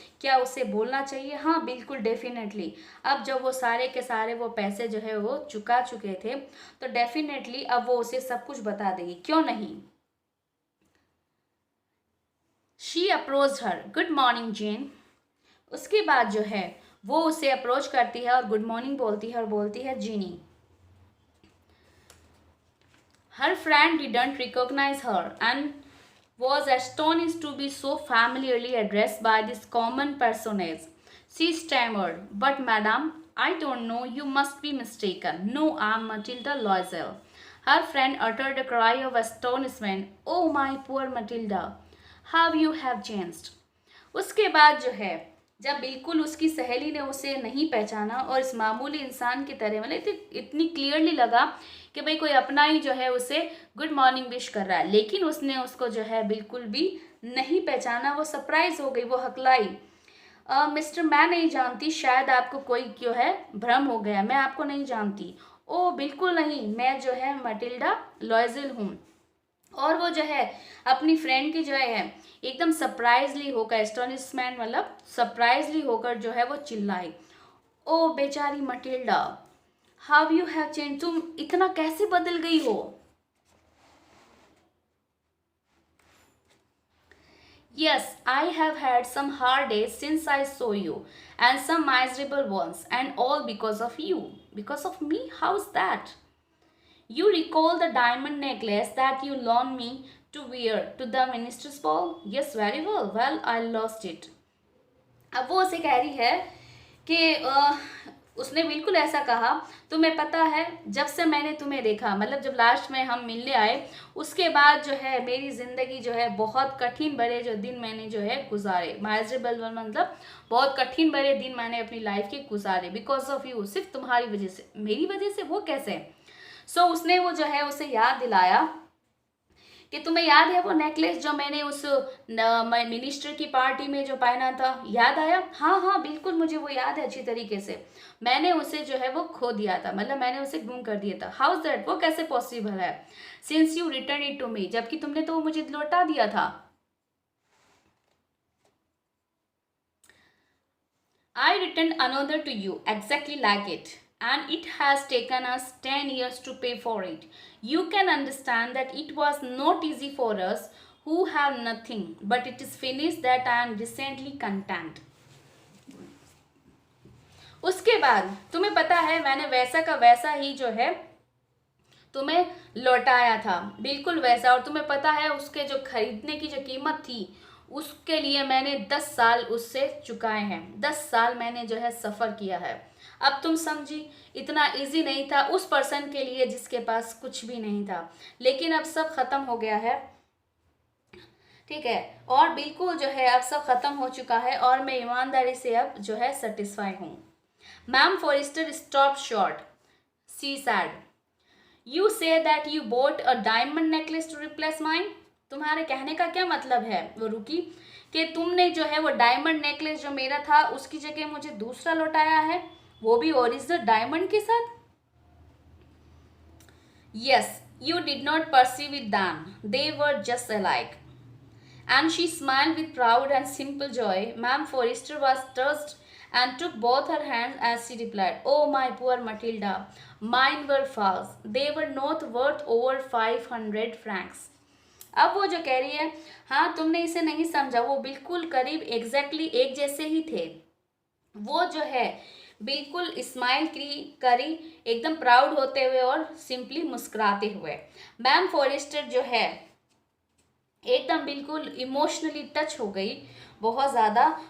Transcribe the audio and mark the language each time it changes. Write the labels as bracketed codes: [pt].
[hi] क्या उसे बोलना चाहिए? हाँ बिल्कुल, डेफिनेटली। अब जब वो सारे के सारे वो पैसे जो है वो चुका चुके थे, तो डेफिनेटली अब वो उसे सब कुछ बता देगी, क्यों नहीं। [en] She approach her, good morning Jeanne. [hi] उसके बाद जो है वो उसे अप्रोच करती है और गुड मॉर्निंग बोलती है और बोलती है जीनी। [en] Her friend didn't recognise her and was astonished to be so familiarly addressed by this common personage. She stammered, "But madam, I don't know, you must be mistaken. No, I'm Matilda Loisel." Her friend uttered a cry of astonishment. "Oh my poor Matilda, how you have changed." [hi] उसके बाद जो है जब बिल्कुल उसकी सहेली ने उसे नहीं पहचाना और इस मामूली इंसान की तरह, मतलब इतनी क्लियरली लगा कि भाई कोई अपना ही जो है उसे गुड मॉर्निंग विश कर रहा है, लेकिन उसने उसको जो है बिल्कुल भी नहीं पहचाना। वो सरप्राइज हो गई, वो हकलाई। मिस्टर, मैं नहीं जानती, शायद आपको कोई जो है भ्रम हो गया, मैं आपको नहीं जानती। ओ बिल्कुल नहीं, मैं जो है मटिल्डा लॉयजल हूँ। और वो जो है अपनी फ्रेंड की जो है एकदम सरप्राइजली होकर, एस्टोनिशमेंट मतलब सरप्राइजली होकर जो है वो चिल्लाई, ओ बेचारी Matilda, [en] how you have change, [hi] तुम इतना कैसे बदल गई हो। [en] Yes, I have had some hard days since I saw you, and some miserable ones, and all because of you. Because of me? How's that? You recall the diamond necklace that you loaned me to wear to the minister's ball? Yes, very well. Well, I lost it. [hi] अब वो उसे कह रही है कि उसने बिल्कुल ऐसा कहा, तुम्हें पता है जब से मैंने तुम्हें देखा, मतलब जब लास्ट में हम मिलने आए, उसके बाद जो है मेरी ज़िंदगी जो है बहुत कठिन भरे जो दिन मैंने जो है गुजारे, माइजरेबल मतलब बहुत कठिन भरे दिन मैंने अपनी लाइफ के गुजारे, [en] because of you, [hi] सिर्फ तुम्हारी वजह से। मेरी वजह से? वो कैसे? सो उसने वो जो है उसे याद दिलाया कि तुम्हें याद है वो नेकलेस जो मैंने उस मिनिस्टर की पार्टी में जो पहना था, याद आया? हाँ हाँ बिल्कुल, मुझे वो याद है अच्छी तरीके से। मैंने उसे जो है वो खो दिया था, मतलब मैंने उसे गुम कर दिया था। [en] How is that? [hi] वो कैसे पॉसिबल है? [en] since you return it to me, [hi] जबकि तुमने तो वो मुझे लौटा दिया था। [en] I return another to you exactly like it, and it has taken us 10 years to pay for it. You can understand that it was not easy for us who have nothing, but it is finished that I am decently content. [hi] उसके बाद तुम्हें पता है मैंने वैसा का वैसा ही जो है तुम्हें लौटाया था, बिल्कुल वैसा। और तुम्हें पता है उसके जो खरीदने की जो कीमत थी, उसके लिए मैंने 10 साल उससे चुकाए हैं। 10 साल मैंने जो है सफ़र किया है। अब तुम समझी, इतना इजी नहीं था उस पर्सन के लिए जिसके पास कुछ भी नहीं था, लेकिन अब सब ख़त्म हो गया है, ठीक है। और बिल्कुल जो है अब सब ख़त्म हो चुका है और मैं ईमानदारी से अब जो है सेटिस्फाई हूँ। [en] Ma'am Forrester stop short, she said, you say that you bought a diamond necklace to replace mine. [hi] तुम्हारे कहने का क्या मतलब है? वो रुकी, कि तुमने जो है वो डायमंड नेकलेस जो मेरा था उसकी जगह मुझे दूसरा लौटाया है, वो भी ओरिजिनल डायमंड के साथ। [en] Yes, you did not perceive it then, they were just alike. And she smiled with proud and simple joy. Ma'am Forrester was touched and took both her hands as she replied, "Oh, my poor Matilda, mine were false. They were not worth over 500 francs." [hi] अब वो जो कह रही है, हाँ तुमने इसे नहीं समझा, वो बिल्कुल करीब एग्जैक्टली एक जैसे ही थे। वो जो है बिल्कुल स्माइल करी एकदम प्राउड होते हुए और सिंपली मुस्कुराते हुए। मैम फॉरेस्टर जो है एकदम बिल्कुल इमोशनली टच हो गई बहुत ज़्यादा।